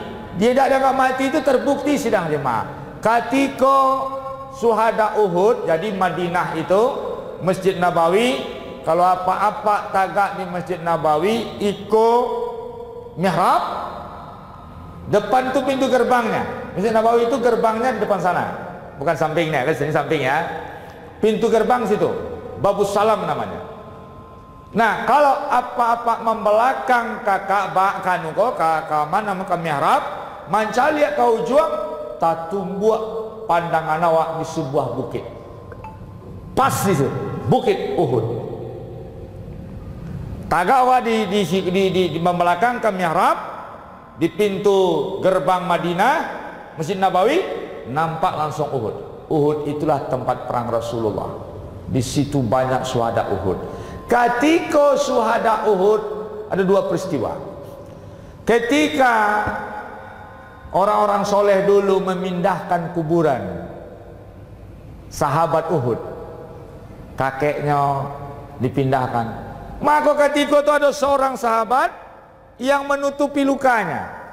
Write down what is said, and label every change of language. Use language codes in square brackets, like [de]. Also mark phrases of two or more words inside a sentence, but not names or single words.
[id] Dia tidak dianggap mati itu terbukti sidang jemaah. Ketika suhada Uhud, jadi Madinah itu Masjid Nabawi, kalau apa-apa tagak di Masjid Nabawi ikut mihrab, depan itu pintu gerbangnya. Masjid Nabawi itu gerbangnya di depan sana, bukan sampingnya, kan sini samping ya. Pintu gerbang situ, Babus Salam namanya. Nah, kalau apa-apa membelakang ke Ka'bah kanuko ke mana ke mihrab, [min] mancali kau juang tak tumbuh pandangan awak di sebuah bukit, pas di situ bukit Uhud. [id] Tagak awak di membelakang ke mihrab, di pintu gerbang Madinah Masjid Nabawi, nampak langsung Uhud. Uhud itulah tempat perang Rasulullah. Di situ banyak syuhada Uhud. Ketika syuhada Uhud ada dua peristiwa. Ketika orang-orang soleh dulu memindahkan kuburan sahabat Uhud, kakeknya dipindahkan, maka ketika itu ada seorang sahabat yang menutupi lukanya.